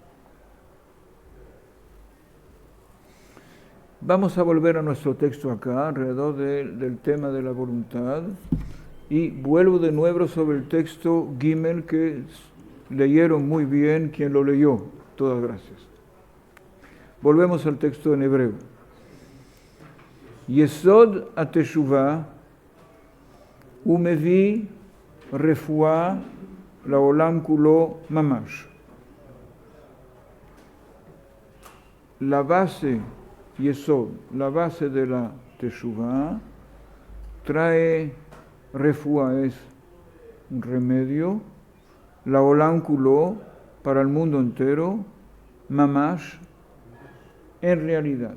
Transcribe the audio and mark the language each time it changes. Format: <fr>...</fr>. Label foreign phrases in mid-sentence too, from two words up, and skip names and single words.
<es>Vamos a volver a nuestro texto acá, alrededor del tema de la voluntad, y vuelvo de nuevo sobre el texto Gimel que leyeron muy bien quien lo leyó. Todas gracias. Volvemos al texto en hebreo.</es> <he>יסוד התשובה ומביא רפואה לעולם כולו ממש.</he> <es>La base Yesod, la base de la teshuvah, trae refuah, es un remedio,</es> <he>לעולם כולו,</he> <es>para el mundo entero, mamash, en realidad.</es>